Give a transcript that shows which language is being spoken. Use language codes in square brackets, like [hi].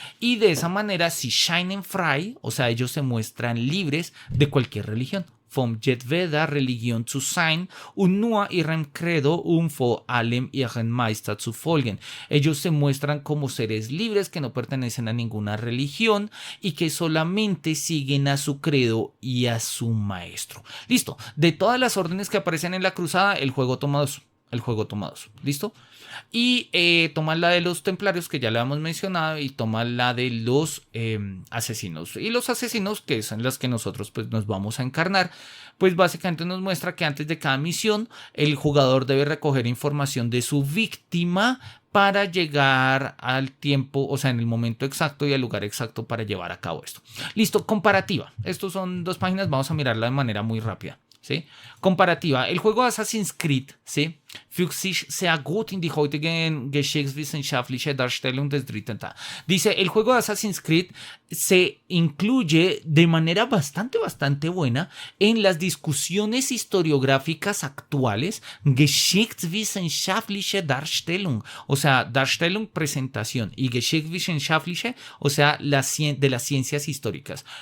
[es] Y de esa manera, [de] si scheinen frei, [es] o sea, ellos se muestran libres de cualquier religión. [de] Vom jedweder Religion zu sein und nur ihrem Credo vor allem ihren Meister zu folgen. [es] Ellos se muestran como seres libres que no pertenecen a ninguna religión y que solamente siguen a su credo y a su maestro. Listo. De todas las órdenes que aparecen en la cruzada, el juego toma dos. ¿Listo? Y toma la de los templarios, que ya la hemos mencionado, y toma la de los asesinos. Y los asesinos, que son las que nosotros pues nos vamos a encarnar, pues básicamente nos muestra que antes de cada misión el jugador debe recoger información de su víctima para llegar al tiempo, o sea, en el momento exacto y al lugar exacto para llevar a cabo esto. Listo, comparativa. Estos son 2 páginas, vamos a mirarla de manera muy rápida, ¿sí? Comparativa. El juego Assassin's Creed, ¿sí? [de] Fügt sich sehr gut in die heutige geschichtswissenschaftliche Darstellung des dritten Teils. [es] Dice, el juego de Assassin's Creed se incluye de manera bastante buena en las discusiones historiográficas actuales, [de] geschichtswissenschaftliche Darstellung, [es] o sea, Darstellung, presentación, y geschichtswissenschaftliche, o sea, de las ciencias históricas.